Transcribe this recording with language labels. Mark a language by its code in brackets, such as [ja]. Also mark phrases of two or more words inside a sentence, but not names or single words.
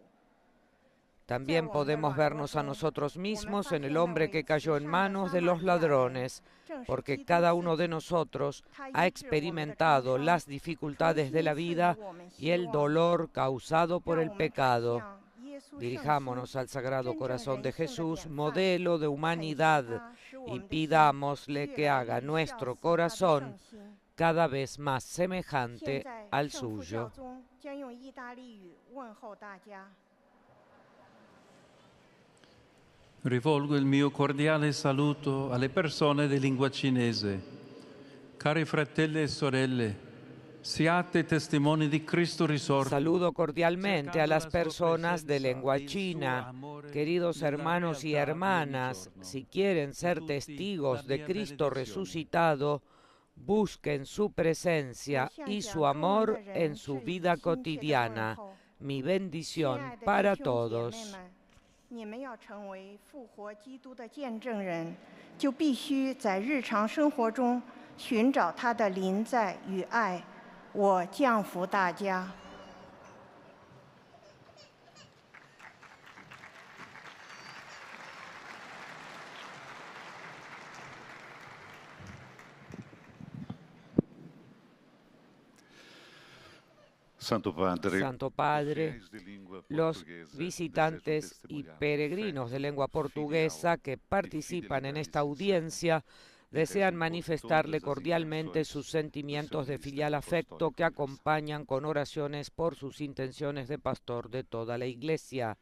[es] También podemos vernos a nosotros mismos en el hombre que cayó en manos de los ladrones, porque cada uno de nosotros ha experimentado las dificultades de la vida y el dolor causado por el pecado. Dirijámonos al Sagrado Corazón de Jesús, modelo de humanidad, y pidámosle que haga nuestro corazón cada vez más semejante al suyo. [it] Rivolgo il mio cordiale saluto alle persone di lingua cinese. Cari fratelli e sorelle, siate testimoni di Cristo risorto. [es] Saludo cordialmente a las personas de lengua china. Queridos hermanos y hermanas, si quieren ser testigos de Cristo resucitado, busquen su presencia y su amor en su vida cotidiana. Mi bendición para todos. [zh] 你们要成为复活基督的见证人，就必须在日常生活中寻找他的临在与爱。我降福大家。 [es] Santo Padre, los visitantes y peregrinos de lengua portuguesa que participan en esta audiencia desean manifestarle cordialmente sus sentimientos de filial afecto que acompañan con oraciones por sus intenciones de pastor de toda la Iglesia.